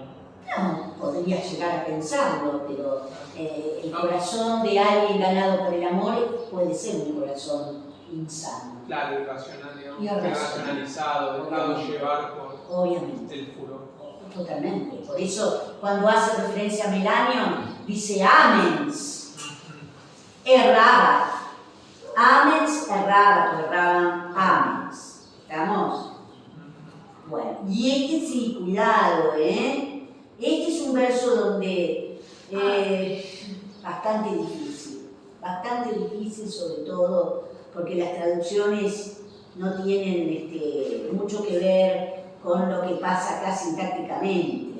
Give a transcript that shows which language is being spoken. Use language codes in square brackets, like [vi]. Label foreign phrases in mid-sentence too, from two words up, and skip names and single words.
[es] No, podría llegar a pensarlo, pero el corazón de alguien ganado por el amor puede ser un corazón insano. Claro, irracional, digamos, Irracionalizado, dejado llevar por obviamente. el furor. Totalmente. Por eso, cuando hace referencia a Melanion, dice amens. [la] Erraba. Amens, erraban, amens. [es] ¿Estamos? Bueno, y este sí, cuidado, Este es un verso donde bastante difícil sobre todo porque las traducciones no tienen mucho que ver con lo que pasa acá sintácticamente.